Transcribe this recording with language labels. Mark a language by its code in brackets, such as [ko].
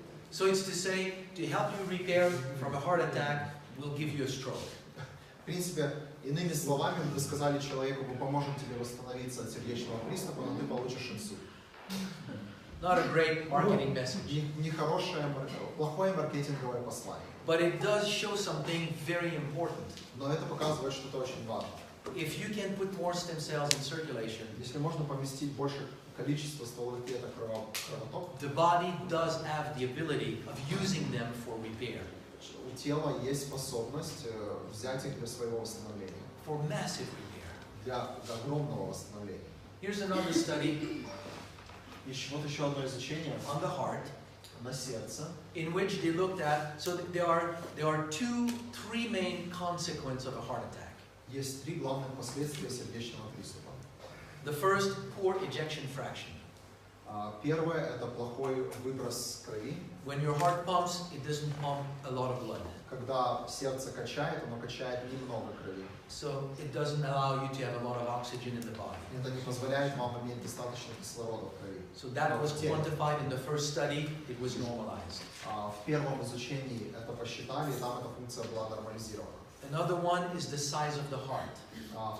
[en] So it's to say, to help you repair from a heart attack, we'll give you a stroke. [ru] В принципе, иными словами, вы сказали человеку, мы поможем тебе восстановиться от сердечного приступа, но ты получишь инсульт. [en] Not a great marketing message. [ru] Нехорошее, плохое маркетинговое послание. [en] But it does show something very important. [ru] Но это показывает что-то очень важное. [en] If you can put more stem cells in circulation, [ru] если можно поместить больше количества стволовых клеток в кровоток, [en] the body does have the ability of using them for repair. [ru] У тела есть способность взять их для своего восстановления. [en] For massive repair. [ru] Для огромного восстановления. [en] Here's another study. [ru] Вот еще одно изучение [en] on the heart, [ru] на сердце, [en] in which they looked at, so there are three main consequences of a heart attack. [ru] Есть три главных последствия сердечного приступа. [en] The first, poor ejection fraction. [ru] Первое – это плохой выброс крови. [en] When your heart pumps, it doesn't pump a lot of blood. [ru] Когда сердце качает, оно качает немного крови. [en] So it doesn't allow you to have a lot of oxygen in the body. [ru] Это не позволяет вам иметь достаточно кислорода в крови. [en] So that was quantified in the first study. It was normalized. [ru] В первом изучении это посчитали, и там эта функция была нормализирована. [en] Another one is the size of the heart.